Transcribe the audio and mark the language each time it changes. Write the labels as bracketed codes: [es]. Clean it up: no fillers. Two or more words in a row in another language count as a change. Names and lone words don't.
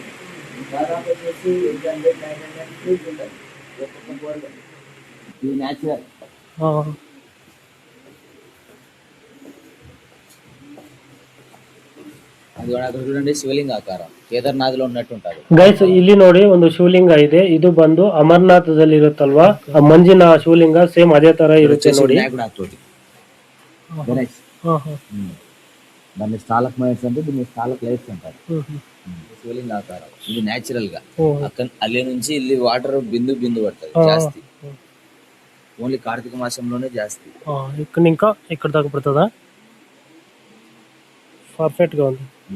[te] దాదాపు వచ్చేసి 800-900 ట్రీస్ ఉంటాయి ఒక్కొక్క బోర్డు. ఇది న్యాచురల్. అది అక్కడ చూడండి, శివలింగ ఆకారం ಕೇದಾರ್ನಾಥ್ లో ఉన్నట్టు ఉంటుంది. [kn] ಗೈಸ್ ಇಲ್ಲಿ ನೋಡಿ ಒಂದು ಶಿವಲಿಂಗ ಇದೆ. ಇದು ಬಂದು ಅಮರನಾಥದಲ್ಲಿ ಇರುತ್ತಲ್ವಾ, ಆ ಮಂಜಿನ ಶಿವಲಿಂಗ ಸೇಮ್ ಅದೇ ತರ ಇರುತ್ತೆ ನೋಡಿ. [te] దాన్ని [en] stalac mites [te] అంటే దీన్ని [en] stalac lights [te] అంటారు. శివలింగ ఆకారం ఇది న్యాచురల్ గా. అక్కడ అల్లే నుంచి ಇಲ್ಲಿ వాటర్ బిందు పడుతుంది జాస్తి. ఓన్లీ కార్తీక మాసంలోనే జాస్తి. ఇక్కడ ఇంకా ఇక్కడ దాకా పడుతుందా? పర్ఫెక్ట్ గా ఉంది.